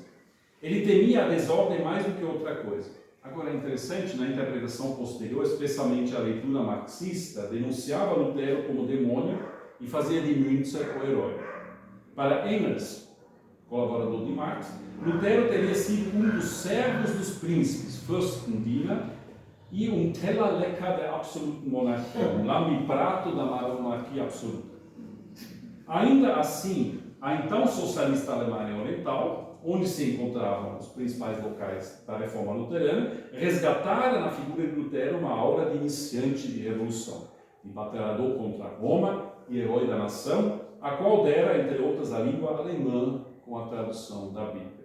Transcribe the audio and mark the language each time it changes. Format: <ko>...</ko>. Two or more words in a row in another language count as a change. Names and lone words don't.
<pt>Ele temia a desordem mais do que outra coisa. Agora é interessante, na interpretação posterior, especialmente a leitura marxista, denunciava Lutero como demônio e fazia de Müntzer o herói. Para Engels, colaborador de Marx, Lutero teria sido um dos servos dos príncipes, Fürstendiener, e um</pt> <de>Tellerlecker der absoluten Monarchie,</de> <pt>um lame-prato da monarquia absoluta. Ainda assim, a então socialista Alemanha Oriental, onde se encontravam os principais locais da reforma luterana, resgatara na figura de Lutero uma aura de iniciante de revolução, de batalhador contra Roma e herói da nação, a qual dera, entre outras, a língua alemã com a tradução da Bíblia.</pt>